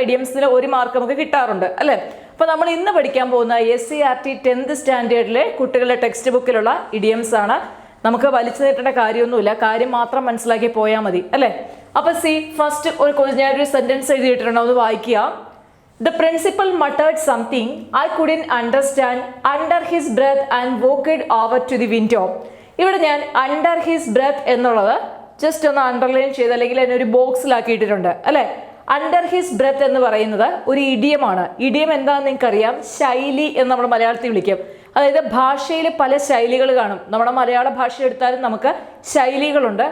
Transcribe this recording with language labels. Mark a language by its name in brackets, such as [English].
[Malayalam] ഇഡിയംസിന് 1 mark നമുക്ക് കിട്ടാറുണ്ട് അല്ലേ? അപ്പോൾ നമ്മൾ ഇന്ന് പഠിക്കാൻ പോകുന്ന SCERT 10th സ്റ്റാൻഡേർഡിലെ കുട്ടികളുടെ ടെക്സ്റ്റ് ബുക്കിലുള്ള ഇഡിയംസ് ആണ്. നമുക്ക് വലിച്ചു നീട്ടേണ്ട കാര്യമൊന്നുമില്ല, കാര്യം മാത്രം മനസ്സിലാക്കി പോയാൽ മതി അല്ലേ? അപ്പോൾ ഫസ്റ്റ് ഞാനൊരു സെന്റൻസ് എഴുതിയിട്ടുണ്ട്, അത് വായിക്കുക. [English] The principal muttered something I couldn't understand under his breath and walked over to the window. [Malayalam] ഇവിടെ ഞാൻ under his breath എന്നുള്ളത് ജസ്റ്റ് ഒന്ന് അണ്ടർലൈൻ ചെയ്ത് അല്ലെങ്കിൽ അതിനെ ഒരു ബോക്സിലാക്കിയിട്ടുണ്ട് അല്ലേ? അണ്ടർ ഹിസ് ബ്രെത്ത് എന്ന് പറയുന്നത് ഒരു ഇഡിയമാണ്. ഇഡിയം എന്താണെന്ന് നിങ്ങൾക്കറിയാം, ശൈലി എന്ന് നമ്മൾ മലയാളത്തിൽ വിളിക്കും. അതായത് ഭാഷയിൽ പല ശൈലികൾ കാണും. നമ്മുടെ മലയാള ഭാഷ എടുത്താലും നമുക്ക് ശൈലികളുണ്ട്.